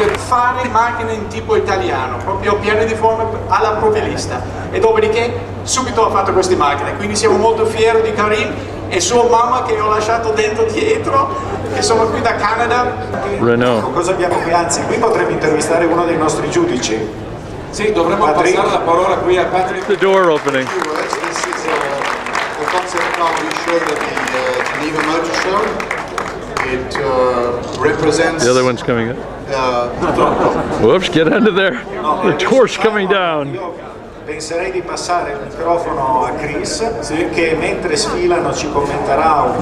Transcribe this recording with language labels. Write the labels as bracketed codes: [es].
[it] fare macchine in tipo italiano, proprio piene di forme alla profilista, e dopodiché subito ha fatto queste macchine, quindi siamo molto fieri di Karim e sua mamma che ho lasciato dentro dietro, che sono qui da Canada. Renault. Cosa abbiamo qui? Anzi, qui potremmo intervistare uno dei nostri giudici. Sì, dovremmo passare la parola qui a Patrick. [en] The door opening. This is a concept car we showed at the Geneva Motor Show. It represents... The other one's coming up. Whoops, get under there. The door's coming down. [it] Penserei di passare il microfono a Chris, che mentre sfilano ci commenterà un...